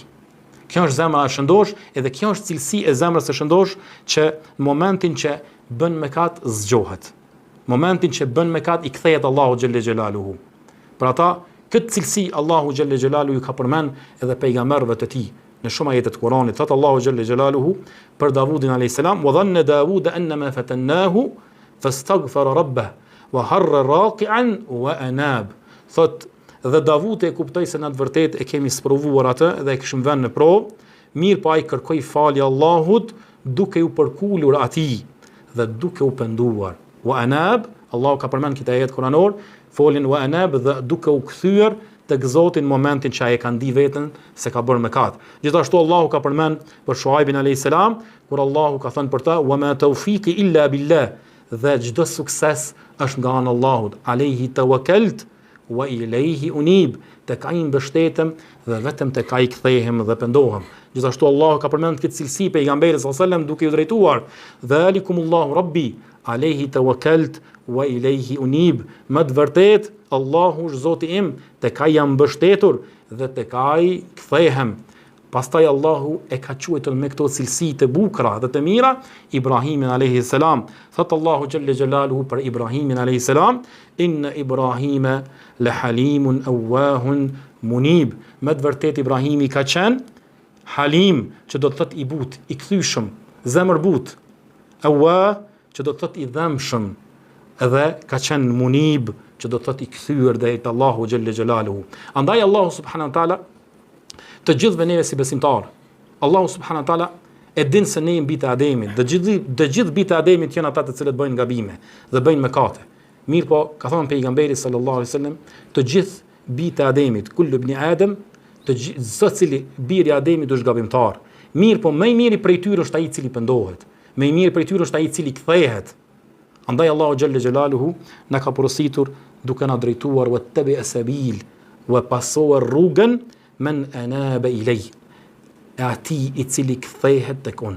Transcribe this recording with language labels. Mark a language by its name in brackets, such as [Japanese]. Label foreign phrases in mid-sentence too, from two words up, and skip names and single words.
[Albanian] Kjo është zemra e shëndosh, edhe kjo është cilësi e zemrës së shëndosh, që në momentin që bën mëkat zgjohet. Momentin që bën mëkat i kthehet Allahu [Arabic] جل جلاله. [Albanian] Për ata, këtë cilësi Allahu [Arabic] جل جلاله [Albanian] ka përmend edhe pejgamberëve të tij. Në shumë ajete të Kuranit thot Allahu [Arabic] جل جلاله për Davudin عليه السلام وظن داوود أنما فتناه فاستغفر ربه وخر راكعا وأناب. [Albanian] Thot dhe Davud e kuptoi se në të vërtetë e kemi sprovuar atë dhe e kishim vënë në provë, mirë po ai kërkoi falje Allahut duke u përkulur atij dhe duke u penduar. [Arabic] وأناب, [Albanian] Allahu ka përmend këtë ajet kuranor, folin [Arabic] وأناب [Albanian] dhe duke u kthyer tek Zoti në momentin që ai e ka ndi veten se ka bërë mëkat. Gjithashtu Allahu ka përmend për Shuaibin [Arabic] عليه السلام, [Albanian] kur Allahu ka thënë për ta [Arabic] وما توفيقي إلا بالله, [Albanian] dhe çdo sukses është nga ana e Allahut. [Arabic] عليه توكلت وإليه أنيب, [Albanian] tek ai mbështetem dhe vetëm tek ai kthehem dhe pendohem. Gjithashtu Allahu ka përmend këtë cilësi pejgamberit [Arabic] صلى الله عليه وسلم [Albanian] duke i drejtuar, [Arabic] ذلكم الله ربي عليه توكلت وإليه أنيب. [Albanian] Më të vërtet Allahu është Zoti im, tek ai jam mbështetur dhe tek ai kthehem. Pastaj Allahu e ka quajtur me këto cilësi të bukura dhe të mira Ibrahimin [Arabic] عليه السلام. Thot Allahu جل جلاله për Ibrahimin عليه السلام, إن إبراهيم لحليم أواه منيب. [Albanian] Me të vërtet Ibrahimi ka qenë halim, që do të thot i but, i kthyshëm, zemër but. Awwah, që do të thot i dhëmshëm, edhe ka qenë munib, që do të thot i kthyer drejt Allahu [Arabic] جل جلاله. [Albanian] Andaj Allahu [Arabic] سبحانه وتعالى [Albanian] të gjithëve neve si besimtar, Allahu [Arabic] سبحانه وتعالى [Albanian] e din se ne jemi bitë e Ademit, dhe gjithë bitë e Ademit janë ata të cilët bëjnë gabime dhe bëjnë mëkate. Mirë po, ka thënë pejgamberi [Arabic] صلى الله عليه وسلم, [Albanian] të gjithë bitë e Ademit, [Arabic] كل ابن آدم, [Albanian] të gjithë cili biri i Ademit është gabimtar. Mirë po, më i miri prej tyre është ai i cili pendohet. Më i miri prej tyre është ai i cili kthehet. Andaj Allahu [Arabic] جل جلاله [Albanian] na ka porositur duke na drejtuar [Arabic] واتبع سبيل [Albanian] wa pasowar rrugën [Arabic] من أناب إلي, [Albanian] e ati i cili kthehet tek unë.